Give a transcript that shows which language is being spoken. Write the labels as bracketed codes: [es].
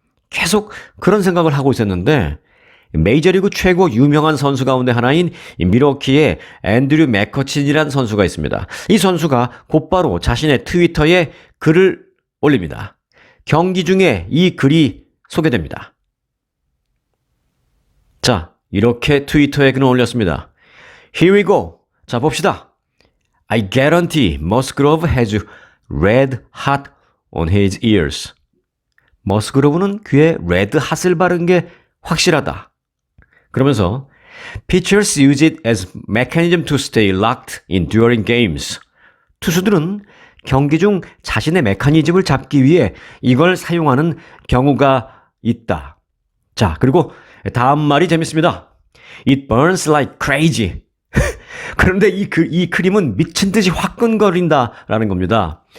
[ko] 계속 그런 생각을 하고 있었는데 메이저리그 최고 유명한 선수 가운데 하나인 밀워키의 앤드류 맥커친이라는 선수가 있습니다. 이 선수가 곧바로 자신의 트위터에 글을 올립니다. 경기 중에 이 글이 소개됩니다. 자, 이렇게 트위터에 글을 올렸습니다. [en] Here we go. [ko] 자, 봅시다. [en] I guarantee Musgrove has red hot on his ears. [ko] 머스그로브는 귀에 레드 핫을 바른 게 확실하다. 그러면서 [en] pitchers use it as mechanism to stay locked in during games. [ko] 투수들은 경기 중 자신의 메커니즘을 잡기 위해 이걸 사용하는 경우가 있다. 자, 그리고 다음 말이 재밌습니다. [en] It burns like crazy. [ko] 그런데 이 크림은 미친 듯이 화끈거린다라는 겁니다.